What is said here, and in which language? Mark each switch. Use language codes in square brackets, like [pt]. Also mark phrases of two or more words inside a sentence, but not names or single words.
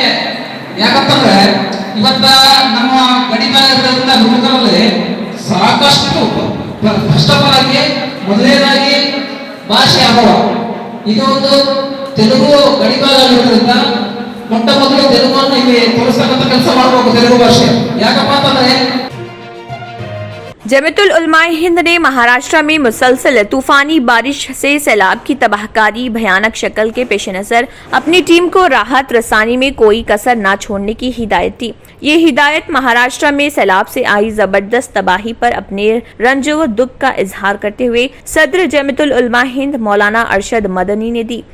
[kn] ಯಾಕಂತಂದ್ರೆ ಇವತ್ತ ನಮ್ಮ ಗಡಿ ಭಾಗದಿಂದ ಗುರುಮುಟ್ಕಲಲ್ಲಿ ಸಾಕಷ್ಟು [en] first of all [kn] ಆಗಿ ಮೊದಲನೇದಾಗಿ ಭಾಷೆ ಅಭಾವ. ಇದು ಒಂದು ತೆಲುಗು ಗಡಿಭಾಗ ಆಗಿರೋದ್ರಿಂದ ಮೊಟ್ಟ ಮೊದಲು ತೆಲುಗನ್ನು ಇಲ್ಲಿ ತೋರಿಸ್ತಕ್ಕಂಥ ಕೆಲಸ ಮಾಡಬೇಕು ತೆಲುಗು ಭಾಷೆ. ಯಾಕಪ್ಪ ಅಂತಂದ್ರೆ [ur] جمعیۃ علمائے ہند نے مہاراشٹر میں مسلسل طوفانی بارش سے سیلاب کی تباہ کاری بھیانک شکل کے پیش نظر اپنی ٹیم کو راحت رسانی میں کوئی کسر نہ چھوڑنے کی ہدایت دی. یہ ہدایت مہاراشٹر میں سیلاب سے آئی زبردست تباہی پر اپنے رنج و دکھ کا اظہار کرتے ہوئے صدر جمعیۃ علماء ہند مولانا ارشد مدنی نے دی.